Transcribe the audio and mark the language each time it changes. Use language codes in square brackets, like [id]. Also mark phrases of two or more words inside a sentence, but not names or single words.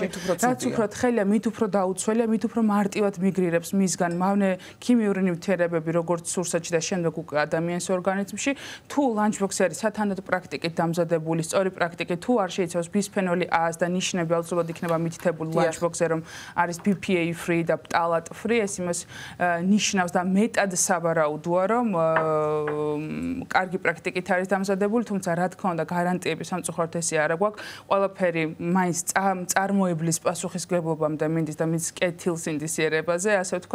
[ka] რაც უფრო თხელია, მით უფრო დაუცველია, მით უფრო მარტივად მიგრირებს მისგან მავნე ქიმიური ნივთიერებები, როგორც სურსათში და შემდეგ უკვე ადამიანის ორგანიზმში, თუ ლანჩბოქსი არის სათანადო პრაქტიკით დამზადებული, სწორი პრაქტიკით, თუ არ შეიცავს ბისფენოლი A-ს და ნიშნები აუცილებლად იქნება მითითებული ლანჩბოქსზე, რომ არის [en] BPA free [ka] და [en] phthalate free, [ka] ეს იმას ნიშნავს და მეტად საბარაუდოა, რომ კარგი პრაქტიკით არის დამზადებული, თუმცა რა თქმა უნდა გარანტიები სამწუხაროდ ესე არა გვაქვს. ყველაფერი მაინც წარმოებლის პასუხისმგებლობამდე მინდის და მის კეთილსინდისიერებაზე, ასე ვთქვათ.